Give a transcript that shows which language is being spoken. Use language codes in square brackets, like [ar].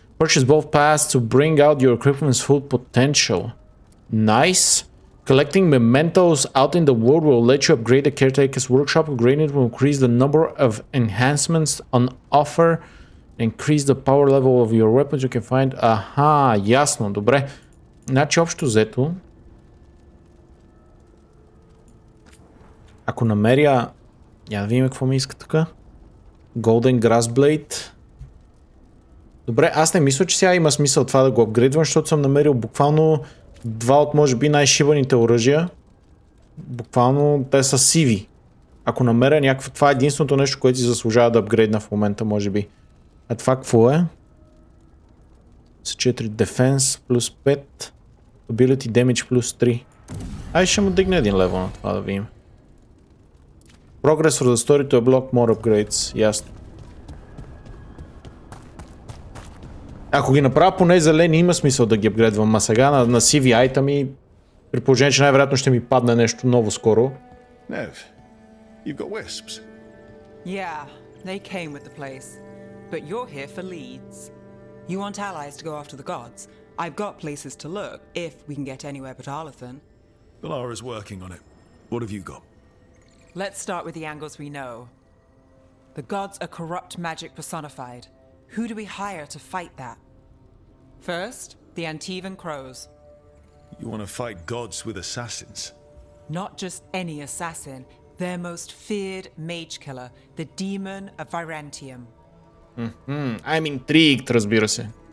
[en] Purchase both paths to bring out your equipment's full potential. Nice. Collecting mementos out in the world will let you upgrade the caretaker's workshop. Upgrading it will increase the number of enhancements on offer. Increase the power level of your weapons you can find. [bg] Аха, ясно, добре. Значи общо взето, ако намеря... Я да видим какво ми иска тук. [en] Golden Grass Blade. [bg] Добре, аз не мисля, че сега има смисъл това да го апгрейдвам, защото съм намерил буквално два от може би най-шибаните оръжия. Буквално те са сиви. Ако намеря някакво... Това е единственото нещо, което си заслужава да апгрейдна в момента, може би. А това какво е? С 4 Defense плюс 5. Ability Damage плюс 3. Ай, ще му дигне един левел на това да видим. [en] Progress for the story to unlock more upgrades. [bg] Ясно. Ако ги направя поне зелени, има смисъл да ги апгрейдвам. А сега на сиви айтами, при положение, че най-вероятно ще ми падне нещо ново скоро. [en] Nev, you've got wisps. Yeah, they came with the place. But you're here for leads. You want allies to go after the gods. I've got places to look, if we can get anywhere but Arlathan. Valara's working on it. What have you got? Let's start with the angles we know. The gods are corrupt magic personified. Who do we hire to fight that? First, the Antivan Crows. You want to fight gods with assassins? Not just any assassin, their most feared mage killer, the demon of Virantium. I'm intrigued, [bg] разбира се.